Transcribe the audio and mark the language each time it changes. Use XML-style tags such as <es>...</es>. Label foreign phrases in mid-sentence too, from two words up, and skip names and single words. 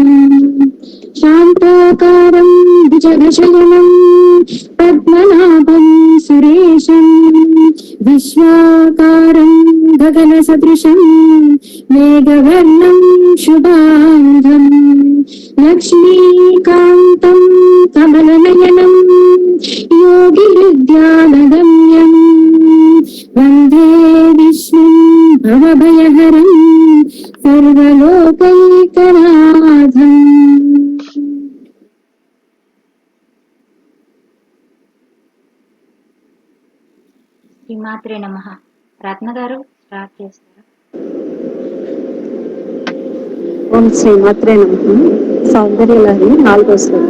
<sa>शान्ताकारं भुजगशयनं पद्मनाभं सुरेशं विश्वाकारं गगनसदृशं मेघवर्णं शुभांगं लक्ष्मीकान्तं कमलनयनं योगिहृद्यानगम्यं वन्दे विष्णुं भवभयहरं सर्वलोकैकनाथम्। శ్రీమాత్రే నమః.</sa> <te>రత్న గారు స్టార్ట్ చేస్తారా?</te> <sa>ఓం శ్రీమాత్రే నమః.</sa> <te>సౌందర్య లహరి 4వ శ్లోకం.</te>